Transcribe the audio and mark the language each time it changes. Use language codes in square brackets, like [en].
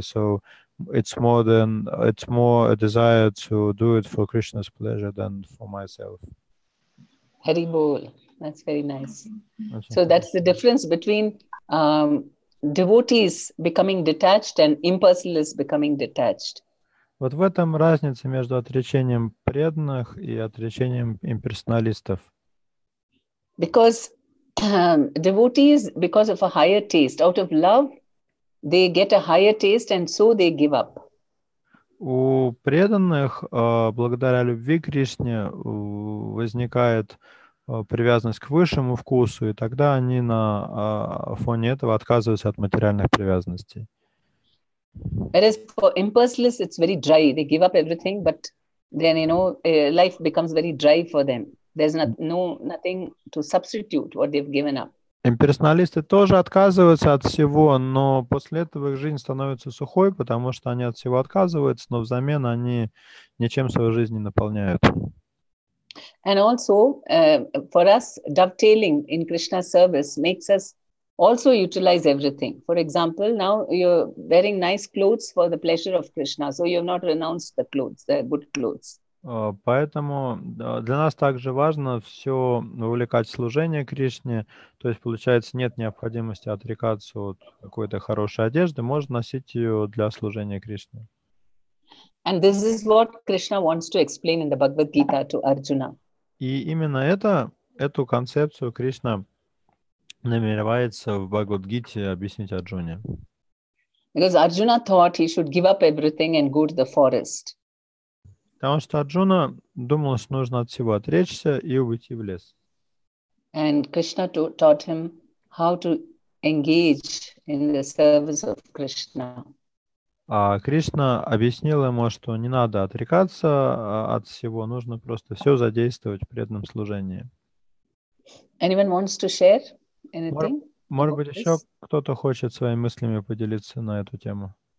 [en] So it's more a desire to do it for Krishna's pleasure than for myself. Hari Bol. That's very nice. So that's the difference between devotees becoming detached and impersonalists becoming detached. [ru] Вот в этом разница между отречением преданных и отречением имперсоналистов. [en] Because devotees, because of a higher taste, out of love, they get a higher taste and so they give up. [ru] У преданных благодаря любви к Кришне возникает привязанность к высшему вкусу, и тогда они на фоне этого отказываются от материальных привязанностей. [en] Whereas for impersonalists, it's very dry. They give up everything, but then, you know, life becomes very dry for them. There's nothing to substitute what they've given up. [ru] Имперсоналисты тоже отказываются от всего, но после этого их жизнь становится сухой, потому что они от всего отказываются, но взамен они ничем свою жизнь не наполняют. [en] And also, for us, dovetailing in Krishna's service makes us also utilize everything. For example, now you're wearing nice clothes for the pleasure of Krishna, so you have not renounced the clothes, the good clothes. [ru] Поэтому для нас также важно все вовлекать в служение Кришне, то есть, получается, нет необходимости отрекаться от какой-то хорошей одежды, можно носить ее для служения Кришне. [en] And this is what Krishna wants to explain in the Bhagavad Gita to Arjuna. [ru] И именно эту концепцию Кришна намеревается в Бхагавад-гите объяснить Арджуне. [en] Because Arjuna thought he should give up everything and go to the forest. [ru] Потому что Арджуна думал, что нужно от всего отречься и уйти в лес. [en] And Krishna taught him how to engage in the service of Krishna. [ru] А Кришна объяснил ему, что не надо отрекаться от всего, нужно просто все задействовать в преданном служении. [en] Anyone wants to share anything? [ru] Может быть, еще кто-то хочет своими мыслями поделиться на эту тему?